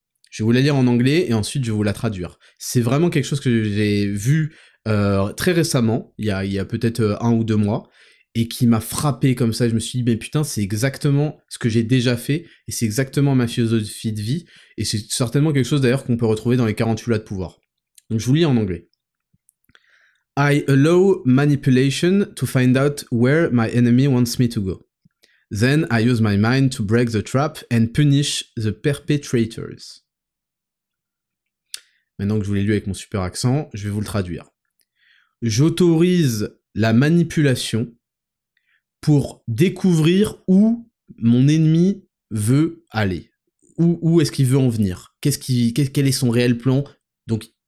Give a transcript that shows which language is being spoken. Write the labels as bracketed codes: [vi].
[fr] Je vais vous la lire en anglais et ensuite je vais vous la traduire. C'est vraiment quelque chose que j'ai vu très récemment, il y a peut-être 1 ou 2 mois, et qui m'a frappé comme ça. Je me suis dit, mais putain, c'est exactement ce que j'ai déjà fait, et c'est exactement ma philosophie de vie, et c'est certainement quelque chose d'ailleurs qu'on peut retrouver dans les 48 lois de pouvoir. Donc je vous lis en anglais. [en] I allow manipulation to find out where my enemy wants me to go. Then I use my mind to break the trap and punish the perpetrators. [fr] Maintenant que je vous l'ai lu avec mon super accent, je vais vous le traduire. J'autorise la manipulation pour découvrir où mon ennemi veut aller. Où est-ce qu'il veut en venir? Quel est son réel plan? Donc,